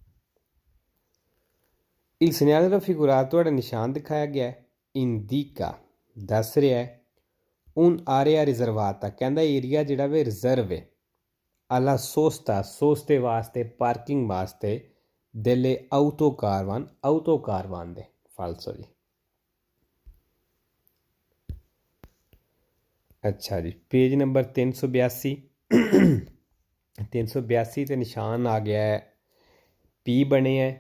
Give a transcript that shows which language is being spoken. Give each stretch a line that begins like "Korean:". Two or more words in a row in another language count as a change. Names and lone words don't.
Italian: il segnale raffigurato,
Punjabi: ਜਿਹੜਾ ਨਿਸ਼ਾਨ ਦਿਖਾਇਆ ਗਿਆ indica, ਦੱਸ ਰਿਹਾ ਹੈ
Italian: un area riservata,
Punjabi: ਕਹਿੰਦਾ ਏਰੀਆ ਜਿਹੜਾ ਵੇ ਰਿਜ਼ਰਵ ਹੈ
Italian: alla sosta,
Punjabi: ਸੋਸਤੇ ਵਾਸਤੇ, ਪਾਰਕਿੰਗ ਵਾਸਤੇ
Italian: delle autocarvan
Punjabi: ਦੇ, ਫਾਲਸੋ ਜੀ। ਅੱਛਾ ਜੀ, ਪੇਜ ਨੰਬਰ 382। 382 ਤੇ ਨਿਸ਼ਾਨ ਆ ਗਿਆ ਹੈ ਪੀ ਬਣਿਆ ਹੈ।